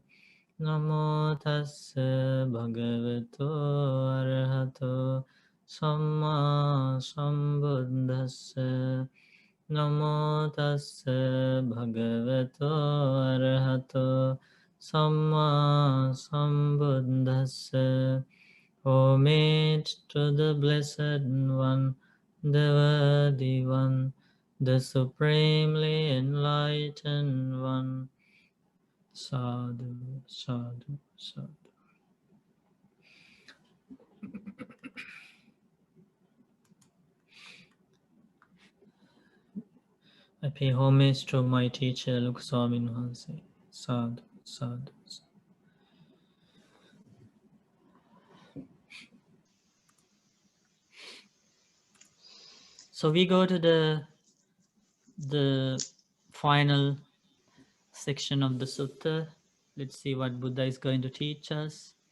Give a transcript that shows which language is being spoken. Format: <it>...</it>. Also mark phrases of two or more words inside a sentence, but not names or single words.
<pi>Namo tassa bhagavato arahato samma sambuddhassa. Namo tassa bhagavato arahato samma sambuddhassa.</pi> <en>Homage to the Blessed One, the Worthy One, the Supremely Enlightened One.</en> <pi>Sadhu, sadhu, sadhu.</pi> <en>I pay homage to my teacher, Lukswamin Hanse.</en> <pi>Sadhu, sadhu, sadhu.</pi> <en>So we go to the final section of the sutta. Let's see what Buddha is going to teach us.</en>